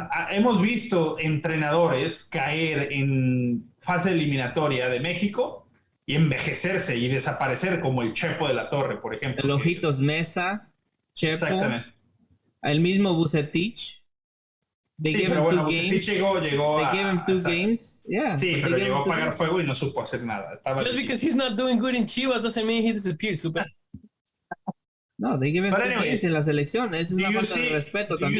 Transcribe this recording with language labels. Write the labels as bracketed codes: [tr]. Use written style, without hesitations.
[es] Hemos visto entrenadores caer en fase eliminatoria de México y envejecerse y desaparecer, como el Chepo de la Torre, por ejemplo. El Ojitos Mesa, Chepo, exactamente. El mismo [en] Vucetich. They gave him [es] bueno, [en] 2 games. [es] Llegó [en] they gave him 2 games. Yeah. [es] Sí, pero llegó a pagar fuego y no supo hacer nada. [en] Just because he's not doing good in Chivas doesn't mean he disappeared, Super. [es] No, [en] they give him 2 games [es] en la selección. Eso es una falta de respeto también.